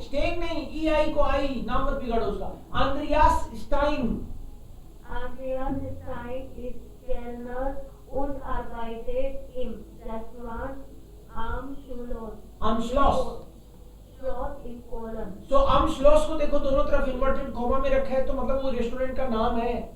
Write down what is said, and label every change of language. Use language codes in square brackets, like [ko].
[hi] Stand नहीं, ई आई को आई, नाम मत बिगाड़ो उसका। [de] Andreas Stein। Andreas Stein ist Kellner und arbeitet im Restaurant Am Schloss. Am Schloss। Schloss in Polen. [hi] So am Schloss को देखो दोनों तरफ इन्वर्टेड कॉमा में रखा है, तो मतलब वो रेस्टोरेंट का नाम है।